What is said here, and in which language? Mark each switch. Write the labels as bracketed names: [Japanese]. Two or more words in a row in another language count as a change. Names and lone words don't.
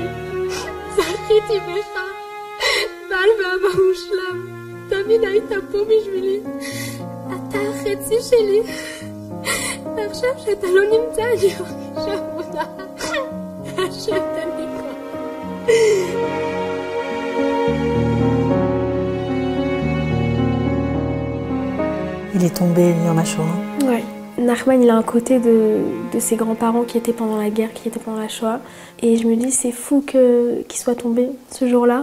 [Hebrew] זכיתי בך, בעל ואבא מושלם. תמיד היית פה בשבילי. אתה החצי שלי. ועכשיו שאתה לא נמצא, אני מרגישה עבודה. השם תן לי כוח. [French] Il est tombé en Shoah. Ouais. Nachman, il a un côté de ses grands-parents qui étaient pendant la guerre, qui étaient pendant la Shoah. Et je me dis, c'est fou qu'il soit tombé ce jour-là.